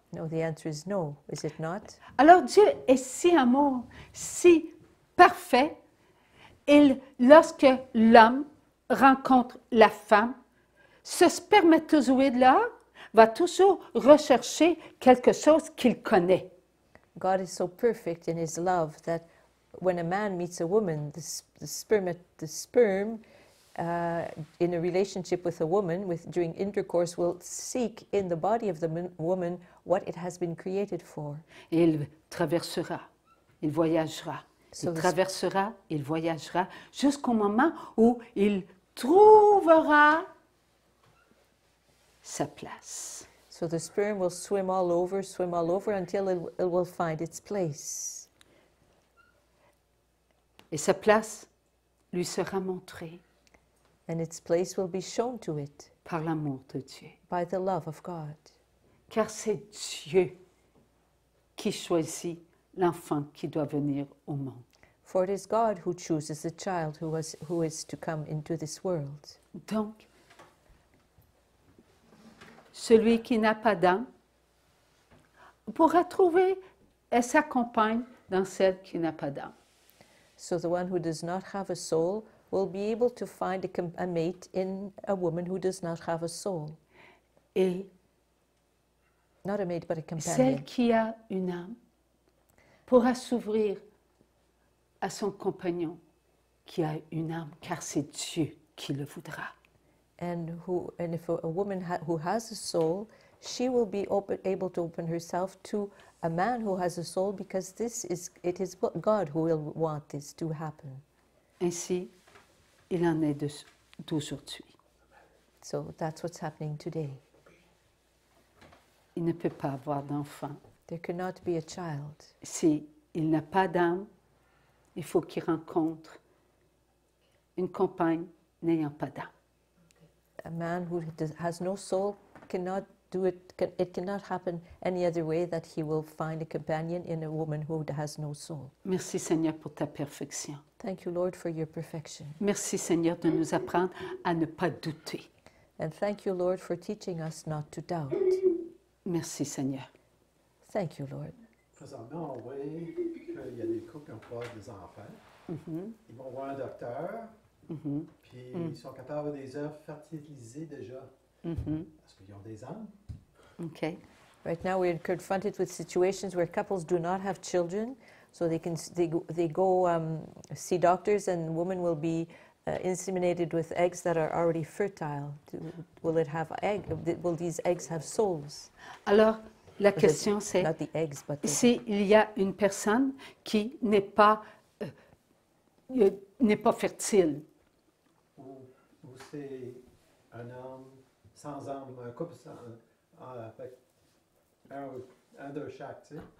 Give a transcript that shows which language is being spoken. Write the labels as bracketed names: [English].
[English] No, the answer is no, is it not? [French] Alors Dieu est si amour, si parfait, lorsque l'homme rencontre la femme, ce spermatozoïde-là va toujours rechercher quelque chose qu'il connaît. [English] God is so perfect in his love that when a man meets a woman, the sperm in a relationship with a woman, during intercourse, will seek in the body of the woman what it has been created for. [French] Et il traversera, il voyagera, [English] So [French] il traversera, il voyagera, jusqu'au moment où il trouvera sa place. [English] So the sperm will swim all over until it will find its place. [French] Et sa place lui sera montrée [English] And its place will be shown to it [French] par l'amour de Dieu. [English] by the love of God. [French] Car c'est Dieu qui choisit l'enfant qui doit venir au monde. [English] For it is God who chooses the child who is to come into this world. [French] Donc, celui qui n'a pas d'âme pourra trouver sa compagne dans celle qui n'a pas d'âme. [English] So the one who does not have a soul will be able to find a mate in a woman who does not have a soul. [French] Et [English] Not a mate, but a companion. [French] celle qui a une âme pourra s'ouvrir à son compagnon qui a une âme, car c'est Dieu qui le voudra. [English] And if a woman who has a soul, she will be able to open herself to a man who has a soul, because it is God who will want this to happen. [French] Ainsi, il en est d'aujourd'hui. [English] So that's what's happening today. [French] Il ne peut pas avoir d'enfant. [English] There cannot be a child. [French] Si il n'a pas d'âme, il faut qu'il rencontre une compagne n'ayant pas d'âme. [English] A man who has no soul cannot do it. It cannot happen any other way that he will find a companion in a woman who has no soul. [French] Merci Seigneur pour ta perfection. [English] Thank you, Lord, for your perfection. [French] Merci Seigneur de nous apprendre à ne pas douter. [English] And thank you, Lord, for teaching us not to doubt. [French] Merci Seigneur. [English] Thank you, Lord. [French] Présentement, on voit qu'il y a des couples qui ont pas des enfants. Ils vont voir un docteur, puis ils sont capables d'avoir des œufs fertilisés déjà. Parce qu'ils ont des âmes. OK. [English] Right now, we're confronted with situations where couples do not have children, So they go see doctors, and women will be inseminated with eggs that are already fertile. Will it have egg? Will these eggs have souls? [French] Alors, la question c'est, [English] Not the eggs, but [French] s'il y a une personne qui n'est pas fertile, ou c'est un homme sans âme, un couple avec un de chaque, tu sais.